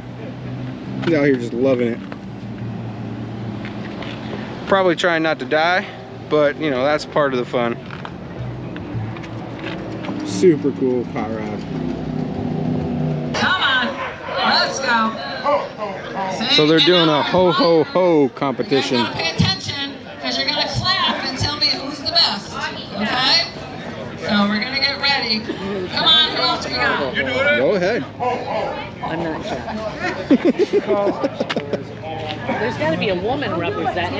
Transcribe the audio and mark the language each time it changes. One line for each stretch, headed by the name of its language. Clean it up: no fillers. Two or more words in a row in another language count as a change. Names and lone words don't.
English: He's out here just loving it. Probably trying not to die, but you know, that's part of the fun. Super cool hot rod. Come on, let's go. So they're doing a ho ho ho competition. You're gonna pay attention because you're gonna clap and tell me who's the best. Okay? So we're gonna get ready. Come on, who else we got? Go ahead. I'm not sure. There's got to be a woman representing.